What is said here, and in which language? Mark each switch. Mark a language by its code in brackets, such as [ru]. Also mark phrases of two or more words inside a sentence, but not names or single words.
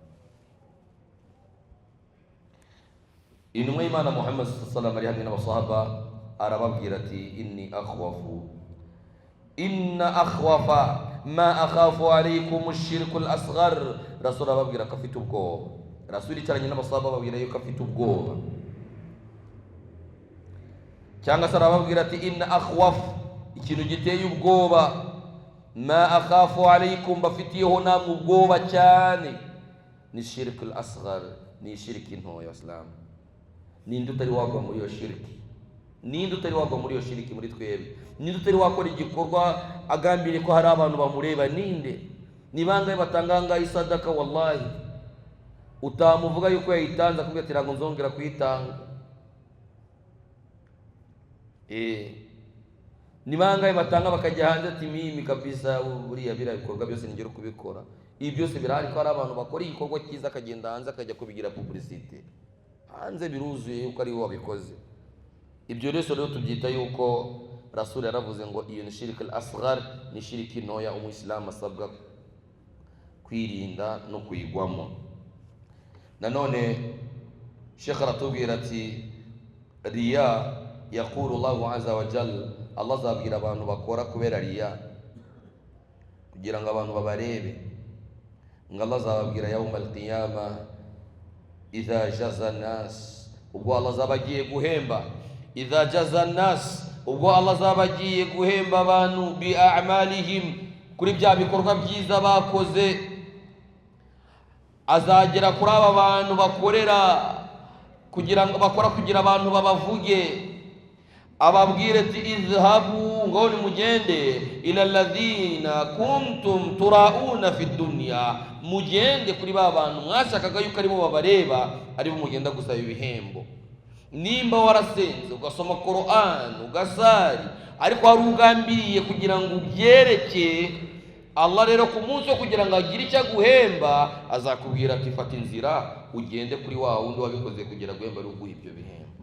[rw] Intumwa y'Imana Muhammad [ar] صلى الله عليه وسلم [rw] ari hamwe n'abasahaba arababwira ati, [ar] إن أخوف ما أخاف عليكم الشرك الأصغر. [rw] Rasul arababwira ko afite ubwoba, Rasul icaranye n'abasahaba babwira yuko afite ubwoba, cyangwa se arababwira ati, [ar] إن أخوف, [rw] ikintu giteye ubwoba, [ar] ما أخاف عليكم, [rw] bafitiyeho namwe ubwoba cyane, ni [ar] الشرك الأصغر, [rw] ni shirki ntoya. Islam ninde utari wagwa muri iyo shirki? Ninde utari wagwa muri iyo shiriki muri twebwe? Ninde utari wakora igikorwa agambiriye ko hari abantu bamureba? Ninde? Ni bangahe batanganga isadaka wallahi utamuvuga yuko yayitanze akubwira ati ntabwo nzongera kuyitanga? Ni bangahe batanga bakajya hanze ati [sw] mimi kabisa [rw] buriya bira bikorwa byose ningero kubikora? Ibi byose birahari ko hari abantu bakora igikorwa cyiza akagenda hanze akajya kubigira publicité. hanze biruzuye yuko ari wabikoze. Ibyo rero tubyita yuko Rasul yaravuze ngo iyo ni [ar] الشرك الأصغر, [rw] ni shiriki ntoya umuislamu asabwa kwirinda no kuyigwamo. Nanone Sheikh aratubwira ati [ar] الرياء يقول الله عز وجل, [rw] Allah azabwira abantu bakora kubera riya kugira ngo abantu babarebe, ngo Allah azababwira [ar] يوم القيامة إذا جزى الناس, [rw] ubwo Allah azabagiye guhemba, [ar] إذا جزى الناس, [rw] ubwo Allah azabagiye guhemba abantu [ar] بأعمالهم, [rw] kuri bya bikorwa byiza bakoze. Azagera kuri aba bantu bakorera kugira ngo bakora kugira abantu babavuge, ababwire ati izhabu, ngo nimugende [ar] إلى الذين كنتم تراؤون في الدنيا, [rw] mugende kuri ba bantu mwashakaga yuko aribo babareba, aribo mugenda gusaba ibihembo. Nimba warasenze ugasoma Qur'an ugasari, ariko hari ugambiriye kugira ngo ubyereke Allah, rero ku munsi wo kugira ngo agire icyo aguhemba azakubwira ati fata inzira ugende kuri wa wundi wabikoze kugira guhemba ari uguha ibyo bihembo.